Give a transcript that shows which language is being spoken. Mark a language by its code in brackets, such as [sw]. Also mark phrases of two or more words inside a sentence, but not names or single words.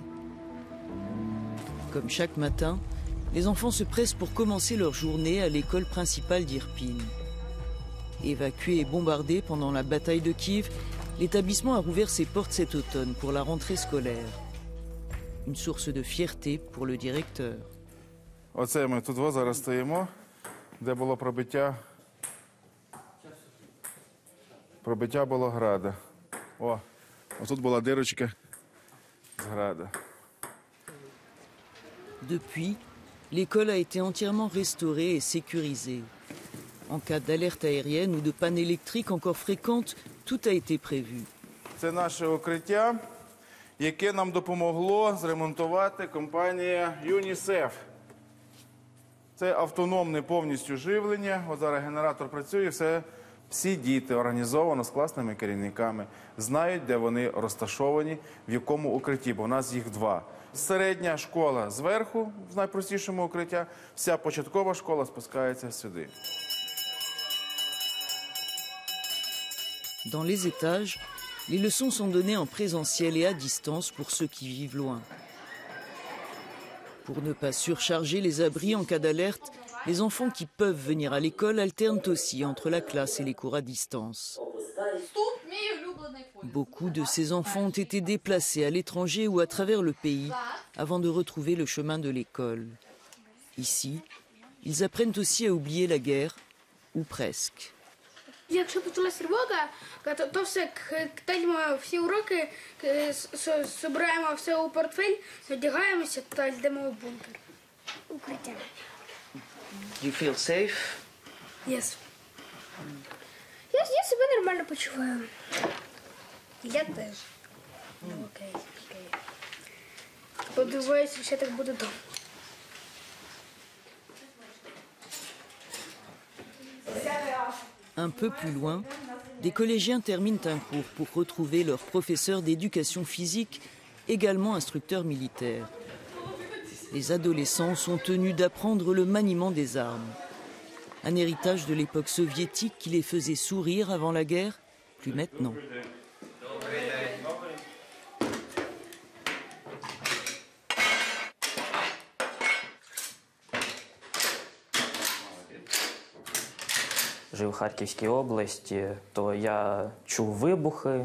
[fr] Comme chaque matin, les enfants se pressent pour commencer leur journée à l'école principale d'Irpin. Évacué et bombardé pendant la bataille de Kiev, l'établissement a rouvert ses portes cet automne pour la rentrée scolaire. Une source de fierté pour le directeur. [uk] Оце ми тут зараз стоїмо, де було пробиття було града. О, тут була дирочка з града. [fr] Depuis, l'école a été entièrement restaurée et sécurisée. En cas d'alerte aérienne ou de panne électrique encore fréquente, tout a été prévu. [uk] Це наше укриття, яке нам допомогло зремонтувати компанія ЮНІСЕФ. Це автономне повністю живлення. От зараз генератор працює, всі діти організовано з класними керівниками, знають, де вони розташовані, в якому укритті, бо в нас їх два. Середня школа зверху, в найпростішому укриття, вся початкова школа спускається сюди. [fr] Dans les étages, les leçons sont données en présentiel et à distance pour ceux qui vivent loin. Pour ne pas surcharger les abris en cas d'alerte, les enfants qui peuvent venir à l'école alternent aussi entre la classe et les cours à distance. Beaucoup de ces enfants ont été déplacés à l'étranger ou à travers le pays avant de retrouver le chemin de l'école. Ici, ils apprennent aussi à oublier la guerre, ou presque. [uk] Якщо почалась тривога, то все кидаємо всі уроки, збираємо все у портфель, одягаємося та йдемо в бункер. Укриття. [en] You feel safe? Yes. [uk] Я себе нормально почуваю. Я теж. Окей. Сподіваюся, що так буде довго. [fr] Un peu plus loin, des collégiens terminent un cours pour retrouver leur professeur d'éducation physique, également instructeur militaire. Les adolescents sont tenus d'apprendre le maniement des armes. Un héritage de l'époque soviétique qui les faisait sourire avant la guerre, plus maintenant. [uk] Жив у Харківській області, то я чув вибухи.